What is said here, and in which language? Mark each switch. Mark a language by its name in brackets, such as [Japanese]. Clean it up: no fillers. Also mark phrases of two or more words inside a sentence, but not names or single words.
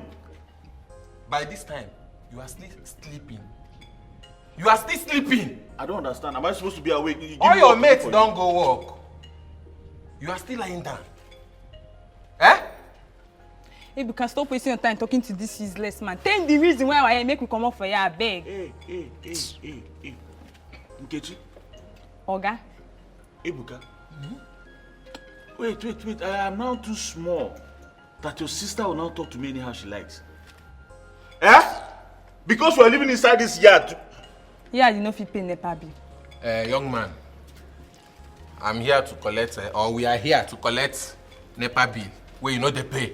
[English] By this time, you are still sleeping. You are still sleeping. I don't understand. Am I supposed to be awake? All your mates don't go work. You are still lying down. Eh? Hey, you can stop wasting your time talking to this useless man. Tell him the reason why I make me come up for you, I beg. Hey. Nkechi. Oga. Ebuka. Wait. I am now too small that your sister will now talk to me anyhow she likes. Eh? Because we are living inside this yard. Yeah, you know if you pay NEPA bill. Young man, I'm here to collect, or we are here to collect NEPA bill, where you know they pay.